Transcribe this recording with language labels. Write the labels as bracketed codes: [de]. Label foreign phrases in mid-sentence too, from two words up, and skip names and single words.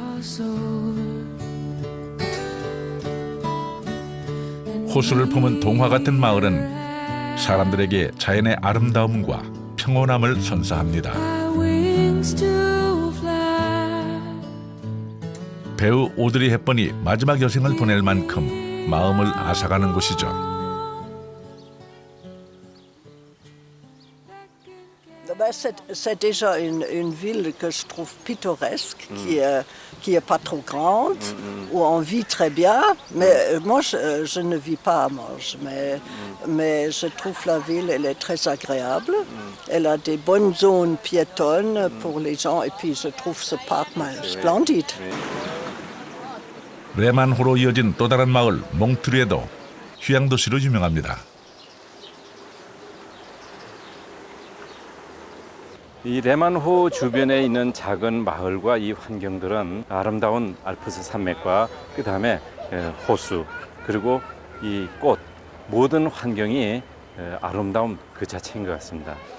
[ko] 호수를 품은 동화 같은 마을은 사람들에게 자연의 아름다움과 평온함을 선사합니다. 배우 오드리 헵번이 마지막 여생을 보낼 만큼 마음을 앗아가는 곳이죠. [fr] C'est déjà une ville que je trouve pittoresque, qui est pas trop grande, où on vit très bien. Mais moi, je ne vis pas à Morges, mais je trouve la ville, elle est très agréable. Elle a des bonnes zones piétonnes pour les gens, et puis je trouve ce parc splendide. [ko] 레만호로 이어진 또 다른 마을 몽트르에도 휴양도시로 유명합니다. 이 레만호 주변에 있는 작은 마을과 이 환경들은 아름다운 알프스 산맥과 그 다음에 호수 그리고 이 꽃 모든 환경이 아름다움 그 자체인 것 같습니다.